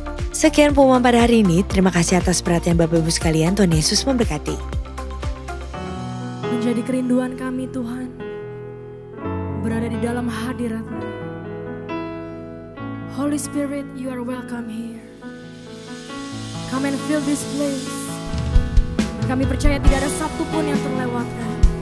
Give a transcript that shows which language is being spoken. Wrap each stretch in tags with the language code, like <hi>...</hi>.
<id>Sekian pengumuman pada hari ini, terima kasih atas perhatian Bapak Ibu sekalian, Tuhan Yesus memberkati. Menjadi kerinduan kami Tuhan, berada di dalam hadirat-Mu.</id> <en>Holy Spirit, you are welcome here. Come and fill this place.</en> <id>Kami percaya tidak ada satu pun yang terlewatkan.</id>